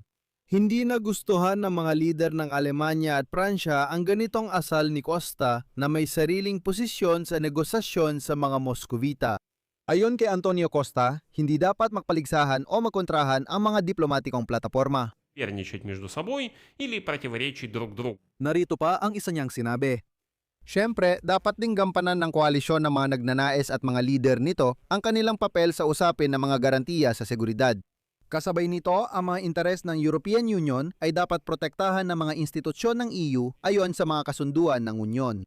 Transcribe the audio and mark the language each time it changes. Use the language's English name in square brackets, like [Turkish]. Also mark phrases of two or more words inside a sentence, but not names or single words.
[Filipino] Hindi nagustuhan ng mga lider ng Alemanya at Pransya ang ganitong asal ni Costa na may sariling posisyon sa negosasyon sa mga Moscovita. Ayon kay Antonio Costa, hindi dapat magpaligsahan o magkontrahan ang mga diplomatikong plataforma. [Russian] Соперничать между собой или противоречить друг другу. [Filipino] Narito pa ang isa niyang sinabi. Siyempre, dapat ding gampanan ng koalisyon ng mga nagnanais at mga lider nito ang kanilang papel sa usapin ng mga garantiya sa seguridad. Kasabay nito, ang mga interes ng European Union ay dapat protektahan ng mga institusyon ng EU ayon sa mga kasunduan ng Unyon.